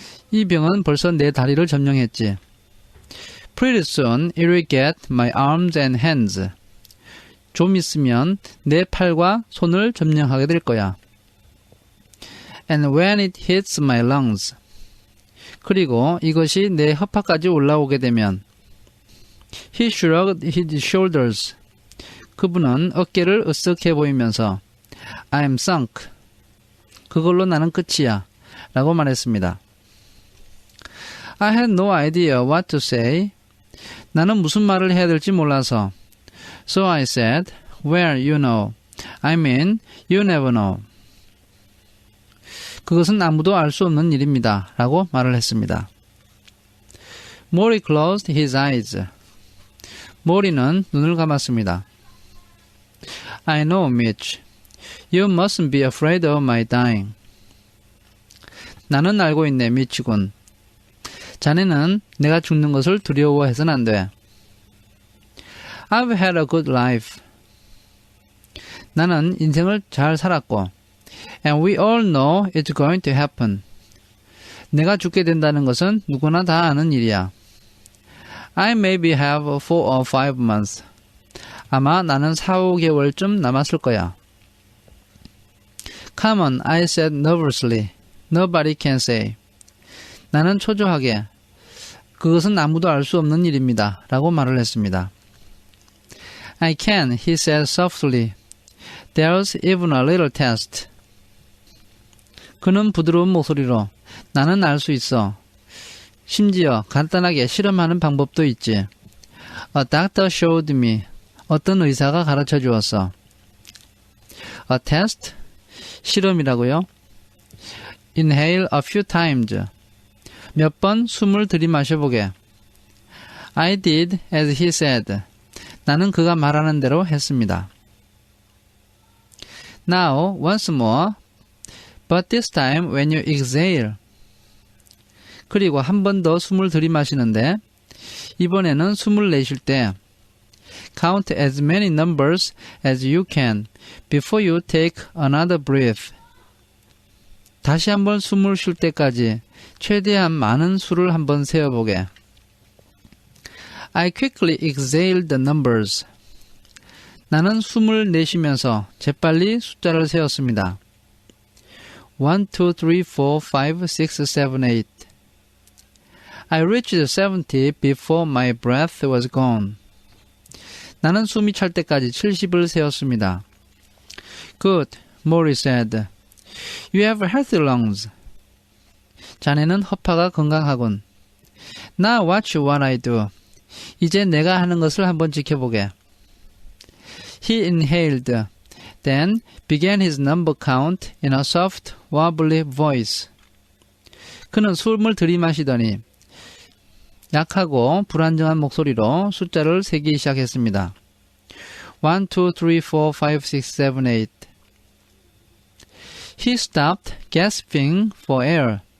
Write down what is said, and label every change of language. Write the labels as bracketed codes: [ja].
[ko] 이 병은 벌써 내 다리를 점령했지. [en] Pretty soon it will get my arms and hands. [ko] 좀 있으면 내 팔과 손을 점령하게 될 거야. [en] And when it hits my lungs. [ko] 그리고 이것이 내 허파까지 올라오게 되면 [en] He shrugged his shoulders. [ko] 그분은 어깨를 으쓱해 보이면서 [en] I'm sunk. [ko] 그걸로 나는 끝이야. 라고 말했습니다. [en] I had no idea what to say. [ko] 나는 무슨 말을 해야 될지 몰라서 [en] So I said, well, you know. I mean, you never know. [ko] 그것은 아무도 알 수 없는 일입니다. 라고 말을 했습니다. [en] Maury closed his eyes. [ko] 모리는 눈을 감았습니다. [en] I know, Mitch. You mustn't be afraid of my dying. [ko] 나는 알고 있네, 미치군. 자네는 내가 죽는 것을 두려워해서는 안 돼. [en] I've had a good life. [ko] 나는 인생을 잘 살았고 [en] And we all know it's going to happen. [ko] 내가 죽게 된다는 것은 누구나 다 아는 일이야. [en] I maybe have 4 or 5 months. [ko] 아마 나는 4, 5개월쯤 남았을 거야. [en] Come on, I said nervously. Nobody can say. [ko] 나는 초조하게 그것은 아무도 알 수 없는 일입니다. 라고 말을 했습니다. [en] I can, he said softly. There's even a little test. [ko] 그는 부드러운 목소리로 나는 알 수 있어. 심지어 간단하게 실험하는 방법도 있지. [en] A doctor showed me. [ko] 어떤 의사가 가르쳐 주었어. [en] A test? [ko] 실험이라고요? [en] Inhale a few times. [ko] 몇 번 숨을 들이마셔보게. [en] I did as he said. [ko] 나는 그가 말하는 대로 했습니다. [en] Now, once more. But this time when you exhale. [ko] 그리고 한 번 더 숨을 들이마시는데 이번에는 숨을 내쉴 때 [en] Count as many numbers as you can before you take another breath. [ko] 다시 한번 숨을 쉴 때까지 최대한 많은 수를 한번 세어보게. [en] I quickly exhaled the numbers. [ko] 나는 숨을 내쉬면서 재빨리 숫자를 세었습니다. [en] 1, 2, 3, 4, 5, 6, 7, 8. I reached 70 before my breath was gone. [ko] 나는 숨이 찰 때까지 70을 세었습니다. [en] Good, Maury said. You have healthy lungs. [ko] 자네는 허파가 건강하군. [en] Now watch what I do. [ko] 이제 내가 하는 것을 한번 지켜보게. [en] He inhaled, then began his number count in a soft, wobbly voice. [ko] 그는 숨을 들이마시더니 약하고 불안정한 목소리로 숫자를 세기 시작했습니다. [en] 1, 2, 3, 4, 5, 6, 7, 8. He stopped, gasping for air.